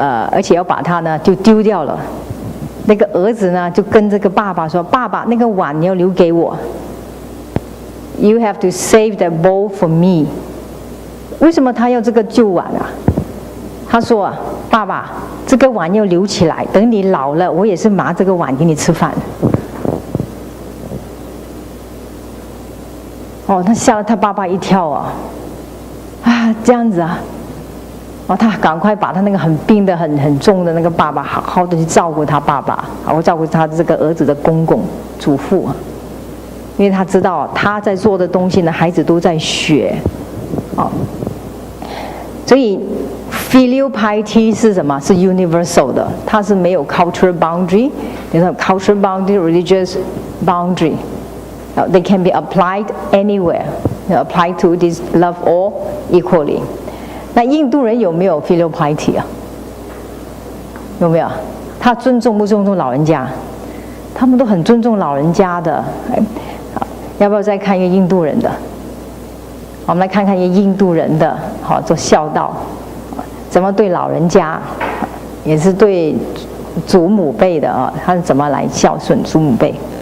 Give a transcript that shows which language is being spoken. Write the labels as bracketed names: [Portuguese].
[Chinese] 而且要把它就丢掉了。那个儿子就跟这个爸爸说：“爸爸，那个碗你要留给我。 [English] You have to save that bowl for me。” [Chinese] 为什么他要这个旧碗他说：“爸爸爸，这个碗要留起来，等你老了，我也是拿这个碗给你吃饭。哦，他吓了他爸爸一跳啊！啊，这样子啊！哦，他赶快把他那个很病的、很重的那个爸爸，好好的去照顾他爸爸，好好照顾他这个儿子的公公、祖父啊。因为他知道他在做的东西呢，孩子都在学，哦，所以 filial piety 是什么？是 universal 的，它是没有 cultural boundary， 有 cultural boundary, religious boundary。 [English] They can be applied anywhere. Applied to this love all equally. [Chinese] 那印度人有没有 filial piety 啊？有没有？他尊重不尊重老人家？他们都很尊重老人家的。要不要再看一个印度人的？我们来看看一个印度人的，好做孝道，怎么对老人家，也是对祖母辈的啊，他是怎么来孝顺祖母辈？